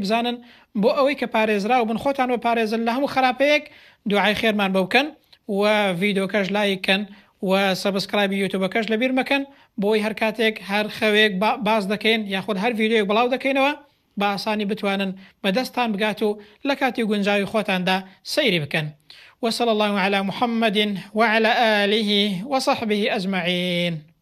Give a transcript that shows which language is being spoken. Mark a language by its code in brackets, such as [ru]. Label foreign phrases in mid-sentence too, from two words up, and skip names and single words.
[ckb] بزانن بۆ ئەوەی کە پارێزراو بن خۆتان و پارێزن لە هەموو خراپەیەک دوعای خێرمان بۆ بکەن و ڤیدۆکەش لایککەن و سەبسکرایبی یوتیوبەکەش لەبیر مەکەن بۆی هەر کاتێک هەر خەوێک باز دەکەین یاخود هەر ڤیدۆیەک بڵاو دەکەینەوە بە ئاسانی بتوانن بەدەستان بگات و لە کاتی گونجاوی خۆتاندا سەیری بکەن [ar] وصلى الله على محمد وعلى آله وصحبه أجمعين